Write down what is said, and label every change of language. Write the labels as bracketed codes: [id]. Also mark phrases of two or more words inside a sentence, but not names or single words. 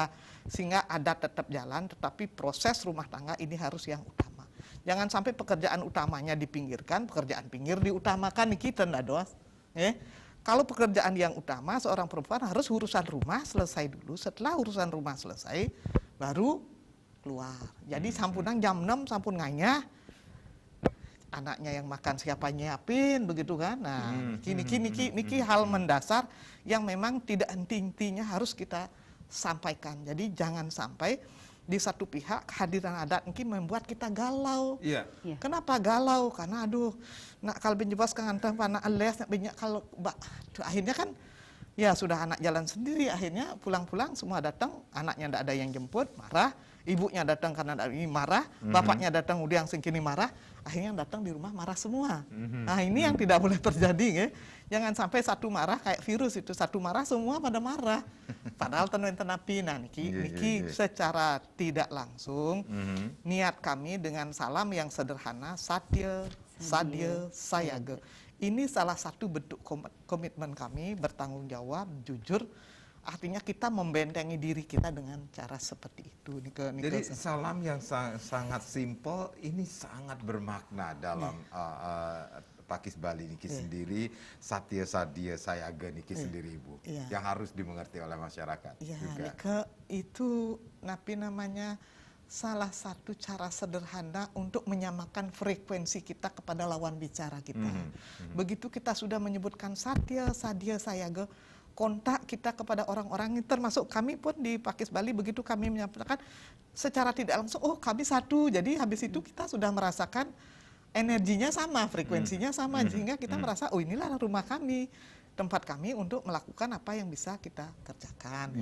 [id] Sehingga adat tetap jalan, tetapi proses rumah tangga ini harus yang utama. Jangan sampai pekerjaan utamanya dipinggirkan, pekerjaan pinggir diutamakan, kita ndak doas. Kalau pekerjaan yang utama seorang perempuan harus urusan rumah selesai dulu. Setelah urusan rumah selesai, baru keluar. [ban] Jadi sampunang jam 6 sampun nganyah, [id] anaknya yang makan siapa nyiapin, begitu kan. Nah, niki hal mendasar yang memang tidak henti-hentinya harus kita sampaikan. Jadi jangan sampai di satu pihak kehadiran adat mungkin membuat kita galau. Kenapa galau? Karena nak kalau benjebas kangen pana alias nak banyak kalau akhirnya kan ya sudah anak jalan sendiri, akhirnya pulang-pulang semua datang, anaknya tidak ada yang jemput, marah, ibunya datang karena ini marah, bapaknya datang udah yang sengkini marah, akhirnya datang di rumah marah semua. Nah, ini yang tidak boleh terjadi, ya. Jangan sampai satu marah kayak virus itu, satu marah semua pada marah. Padahal tenapi. Nah, niki secara tidak langsung niat kami dengan salam yang sederhana, Satya, Sadya, Sayaga. Ini salah satu bentuk komitmen kami bertanggung jawab, jujur, artinya kita membentengi diri kita dengan cara seperti itu. Jadi salam yang sangat simpel ini sangat bermakna dalam Pakis Bali niki sendiri, satya sadya sayaga niki sendiri Ibu, yang harus dimengerti oleh masyarakat juga. Itu napi namanya salah satu cara sederhana untuk menyamakan frekuensi kita kepada lawan bicara kita. Begitu kita sudah menyebutkan satya sadya sayaga, kontak kita kepada orang-orang, termasuk kami pun di Pakis Bali, begitu kami menyampaikan secara tidak langsung, oh kami satu, jadi habis itu kita sudah merasakan energinya sama, frekuensinya sama, sehingga kita merasa, oh inilah rumah kami, tempat kami untuk melakukan apa yang bisa kita kerjakan.